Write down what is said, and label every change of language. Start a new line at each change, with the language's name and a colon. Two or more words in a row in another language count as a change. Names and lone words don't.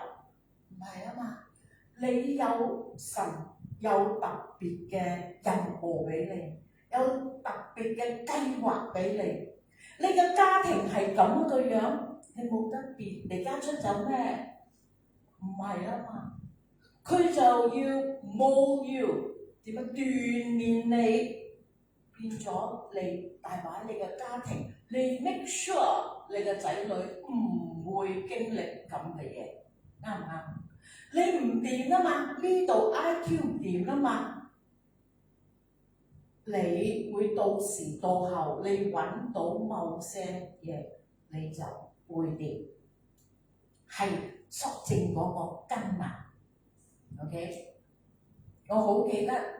Cantonese: 唔係啊嘛，你有神有特別嘅任務俾你，有特別嘅計劃俾你。你嘅家庭係咁嘅樣，你冇得變，離家出走咩？唔係啊嘛，佢就要
English: mold you，
Cantonese: 點樣鍛鍊你，變咗你大把你嘅家庭，你
English: make sure
Cantonese: 你嘅仔女唔會經歷咁嘅嘢，啱唔啱？你唔掂啊嘛，呢度 IQ 唔掂啊嘛，你會到時到後，你揾到某些嘢，你就會掂，係索正嗰個根啊。OK，我好記得